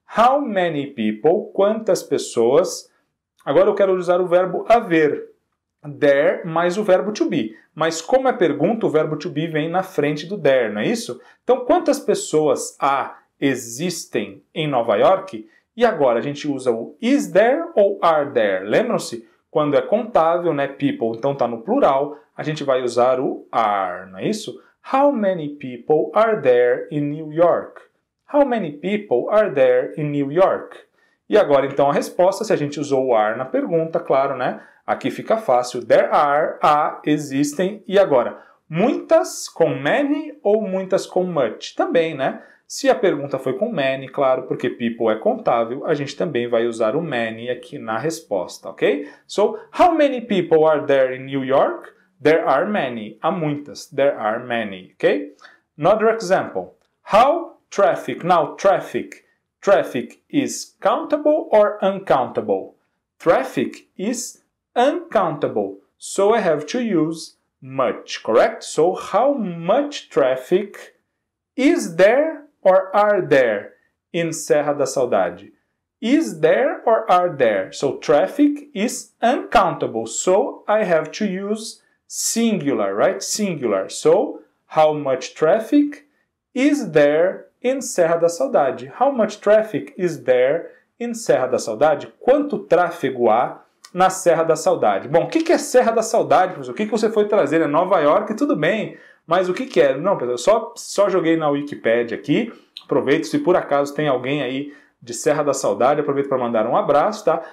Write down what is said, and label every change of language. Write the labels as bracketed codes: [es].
[en] How many people? [pt] Quantas pessoas? Agora eu quero usar o verbo haver. There mais o verbo to be. Mas como é pergunta, o verbo to be vem na frente do there, não é isso? Então, quantas pessoas existem em Nova York? E agora a gente usa o is there ou are there? Lembram-se? Quando é contável, né? People, então está no plural, a gente vai usar o are, não é isso? [en] How many people are there in New York? How many people are there in New York? [pt] E agora, então, a resposta, se a gente usou o are na pergunta, claro, né? Aqui fica fácil. [en] There are, [pt] há, existem. E agora, muitas com many ou muitas com much? Também, né? Se a pergunta foi com many, claro, porque people é contável, a gente também vai usar o many aqui na resposta, ok? [en] So, how many people are there in New York? There are many. [pt] Há muitas. [en] There are many, ok? Another example. How traffic. Now, traffic. Traffic is countable or uncountable? Traffic is uncountable. So I have to use much, correct? So how much traffic is there or are there in Serra da Saudade? Is there or are there? So traffic is uncountable. So I have to use singular, right? Singular. So how much traffic is there in Serra da Saudade? How much traffic is there in Serra da Saudade? [pt] Quanto tráfego há na Serra da Saudade? Bom, o que é Serra da Saudade, professor? O que você foi trazer? É Nova York, tudo bem. Mas o que é? Não, pessoal, só joguei na Wikipédia aqui. Aproveito, se por acaso tem alguém aí de Serra da Saudade, aproveito para mandar um abraço, tá?